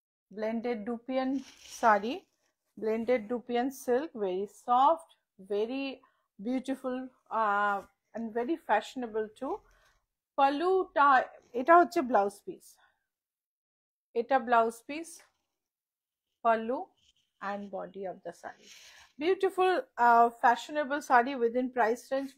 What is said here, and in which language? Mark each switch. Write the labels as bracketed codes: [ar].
[en] Blended Dupian sari, blended Dupian silk, very soft, very beautiful, and very fashionable too. [bn] পাল্লুটা, এটা হচ্ছে blouse piece, এটা blouse piece, [en] pallu and body of the sari. Beautiful, fashionable sari within price range.